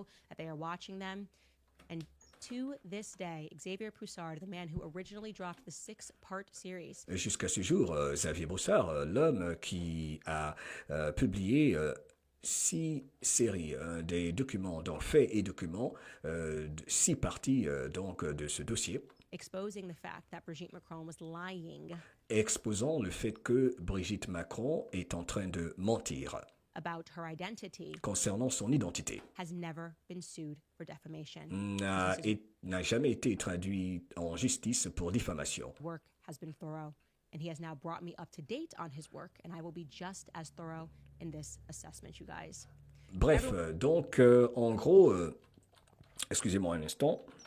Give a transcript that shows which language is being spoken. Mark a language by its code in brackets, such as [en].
[en] That they are watching them. And to this day, Xavier Broussard, the man who originally dropped the 6-part series. [fr] Jusqu'à ce jour, Xavier Broussard, l'homme qui a publié 6 séries, des documents, donc faits et documents, 6 parties donc de ce dossier. [en] Exposing the fact that Brigitte Macron was lying. [fr] Exposant le fait que Brigitte Macron est en train de mentir. [en] About her identity, [fr] concernant son identité, [en] has never been sued for defamation. [fr] N'a jamais été traduit en justice pour diffamation. [en] Work has been thorough, and he has now brought me up to date on his work, and I will be just as thorough in this assessment, you guys. [fr] Bref, donc, en gros, excusez-moi un instant.